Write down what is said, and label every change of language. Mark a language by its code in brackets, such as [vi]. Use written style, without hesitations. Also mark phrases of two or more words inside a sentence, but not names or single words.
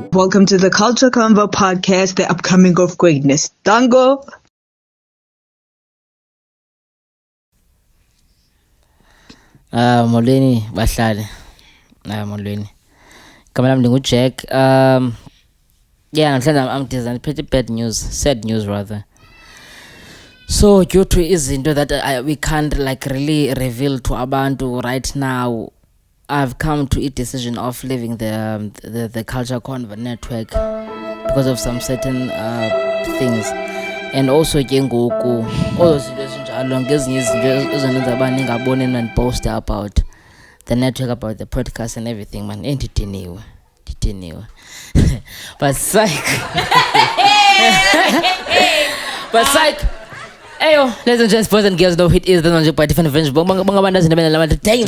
[en] welcome to the Culture Convo podcast, the upcoming of greatness. Dango. [xh] Molweni bahlali. Molweni. Igama lami ndinguJack. [en] Yeah, I'm pretty bad news, sad news rather. So due to izinto that we can't like really reveal to abantu right now, I've come to a decision of leaving the Culture Convo network because of some certain things. And also [xh] ke ngoku ozinto ezinjalo ngezinye izinto ezenza abantu ngabone [en] and post about the network, about the podcast and everything, man. Ndidiniwe. But psych. But psych. Ayo, ladies and gents, boys and girls, know who it is. That's one by different friends. Damn.